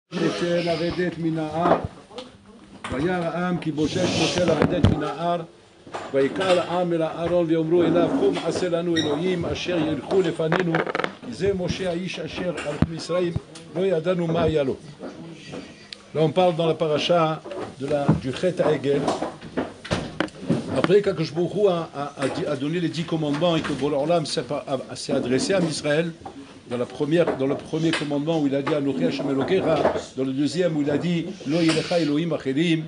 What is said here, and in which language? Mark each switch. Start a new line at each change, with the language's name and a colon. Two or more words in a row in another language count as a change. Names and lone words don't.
Hebrew: משה לרדת מן ההר, וירא העם כי בושש משה לרדת מן ההר, ויקרא העם אל אהרון ויאמרו אליו קום עשה לנו אלוהים אשר ילכו לפנינו, כי זה משה האיש אשר על ישראל לא ידענו מה היה לו.
French: Là on parle dans la paracha du
Hebrew: חטא העגל.
French: Après qu'
Hebrew: הקדוש ברוך הוא
French: a donné les 10 commandements et que
Hebrew: בורא עולם
French: s'est adressé à Israël, dans le premier commandement où il a dit
Hebrew: אנכי ה' אלוקיך,
French: dans le deuxième où il a dit
Hebrew: לא ילכה אלהים אחרים.